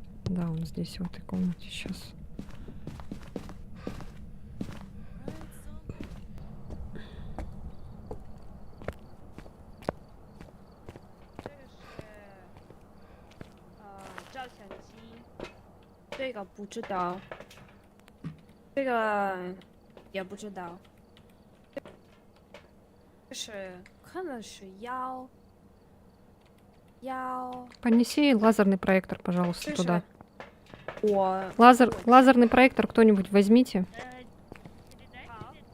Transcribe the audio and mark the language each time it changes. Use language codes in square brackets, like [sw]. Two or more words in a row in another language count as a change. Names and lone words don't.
[ru] Да, он здесь, в этой комнате сейчас. [zh] 这个不知道，这个也不知道，就是可能是腰。 [ru] Понеси лазерный проектор, пожалуйста, Слушай, туда. [zh] 我 [ru] Лазерный проектор кто-нибудь возьмите. Передай Хау. привет.